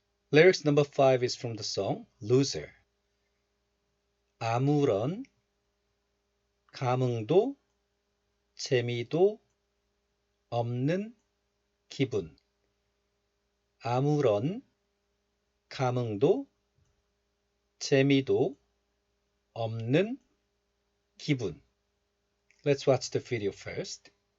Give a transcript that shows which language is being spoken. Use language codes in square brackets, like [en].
[en] Lyrics number 5 is from the song Loser. [ko] 아무런 감흥도 재미도 없는 기분. 아무런 감흥도 재미도 없는 기분. [en] Let's watch the video first.